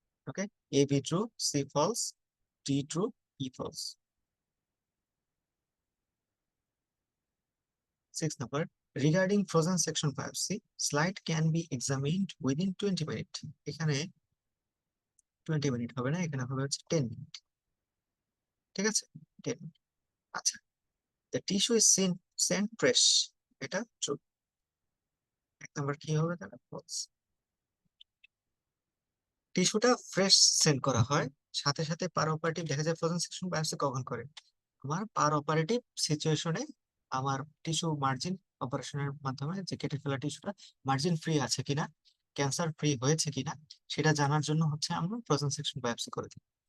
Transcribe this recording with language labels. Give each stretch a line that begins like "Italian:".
English: Okay, A B true, C false, D true, E false. 6 number, regarding frozen section biopsy, slide can be examined within 20 minutes.
Bangla: এখানে 20 minute হবে না, এখানে হবে হচ্ছে 10 minute. ঠিক আছে, 10 মিনিট। আচ্ছা,
English: the tissue is sent fresh,
Bangla: এটা ট্রু। 1 নাম্বার কি হবে তাহলে? ফলস। টিস্যুটা ফ্রেশ সেন্ড করা হয়, সাথে সাথে পার অপারেটিভ দেখা যায় ফ্রোজেন সেকশন বায়োপসি কখন করে? আমার পার অপারেটিভ সিচুয়েশনে আমার টিস্যু মার্জিন অপারেশনের মাধ্যমে যে কেটে ফেলা টিস্যুটা মার্জিন ফ্রি আছে কিনা, ক্যান্সার ফ্রি হয়েছে কিনা সেটা জানার জন্য হচ্ছে আমরা ফ্রোজেন সেকশন বায়োপসি করে দিই।